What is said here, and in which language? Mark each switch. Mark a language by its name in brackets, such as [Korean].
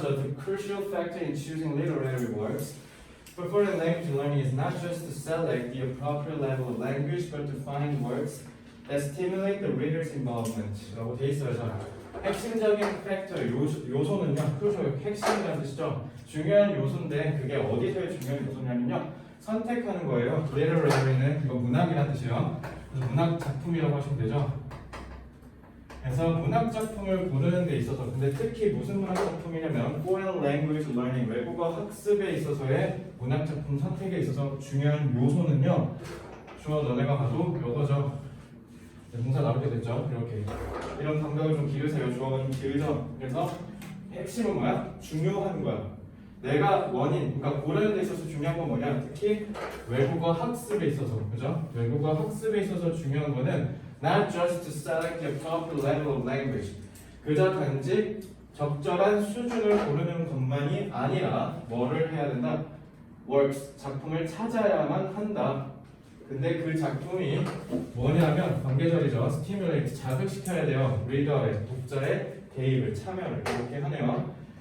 [English] The crucial factor in choosing literary works for foreign language learning is not just to select the appropriate level of language, but to find works that stimulate the reader's involvement. [Korean] 라고 돼 있어요. 자, 핵심적인 팩터, 요소는요. crucial, 핵심이라는 뜻이죠. 중요한 요소인데 그게 어디서의 중요한 요소냐면요. 선택하는 거예요. literary는 이거 문학이라는 뜻이에요. 그래서 문학 작품이라고 하시면 되죠. 그래서 문학 작품을 고르는 데 있어서 근데 특히 무슨 문학 작품이냐면 [English] foreign language learning [Korean] 외국어 학습에 있어서의 문학 작품 선택에 있어서 중요한 요소는요. 주어 너네가 봐도 요거죠. 동사 나오게 됐죠. 이렇게 이런 감각을 좀 기르세요. 주어가 좀 길죠. 그래서 핵심은 뭐야? 중요한 거야. 내가 원인, 그러니까 고르는 데 있어서 중요한 건 뭐냐? 특히 외국어 학습에 있어서, 그죠? 외국어 학습에 있어서 중요한 거는 [English] not just to select the proper level of language. [Korean] 그저 단지 적절한 수준을 고르는 것만이 아니라 뭐를 해야 된다? works, 작품을 찾아야만 한다. 근데 그 작품이 뭐냐면 관계절이죠. stimulate, 자극시켜야 돼요. reader의, 독자의 대입을, 참여를 이렇게 하네요.